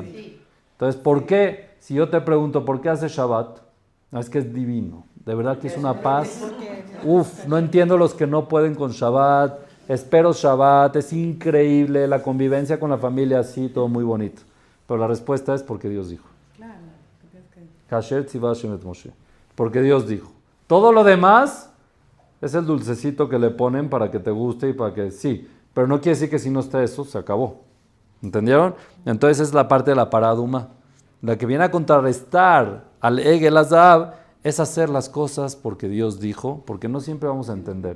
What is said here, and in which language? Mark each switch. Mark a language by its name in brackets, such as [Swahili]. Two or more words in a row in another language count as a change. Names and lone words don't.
[Spanish] Entonces, ¿por qué? Si yo te pregunto, ¿por qué haces Shabbat? No, es que es divino. De verdad que es una paz. Uf, no entiendo los que no pueden con Shabbat. Espero Shabbat, es increíble. La convivencia con la familia, así, todo muy bonito. Pero la respuesta es porque Dios dijo. [Hebrew] כאשר ציווה השם את משה. [Spanish] Porque Dios dijo. Todo lo demás es el dulcecito que le ponen para que te guste y para que sí. Pero no quiere decir que si no está eso, se acabó. ¿Entendieron? Entonces es la parte de la paraduma. La que viene a contrarrestar al [Hebrew] עגל הזהב [Spanish] es hacer las cosas porque Dios dijo, porque no siempre vamos a entender.